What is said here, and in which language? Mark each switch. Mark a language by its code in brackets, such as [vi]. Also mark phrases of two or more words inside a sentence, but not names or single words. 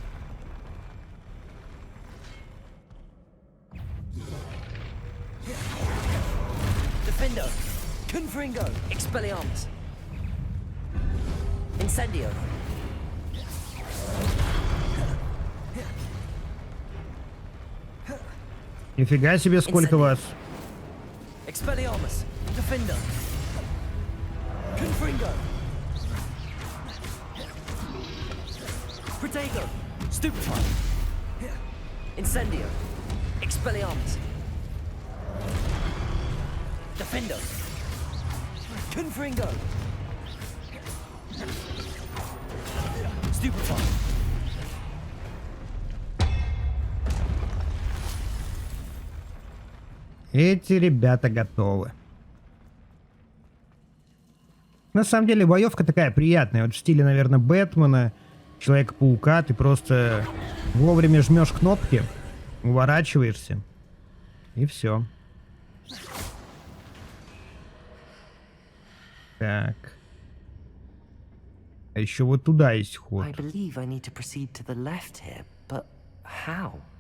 [ru] Defendo, Confringo, Expelliarmus, Incendio. Нифига себе, сколько вас. Expelliarmus, Defendo, Confringo, Protego, Stupefy, Incendio, Expelliarmus, Defendo, Confringo, Stupefy. Эти ребята готовы. На самом деле боевка такая приятная. Вот в стиле, наверное, Бэтмена, Человека-паука. Ты просто вовремя жмешь кнопки, уворачиваешься. И все. Так. А еще вот туда есть ход. [en] I believe I need to proceed to the left here, but how?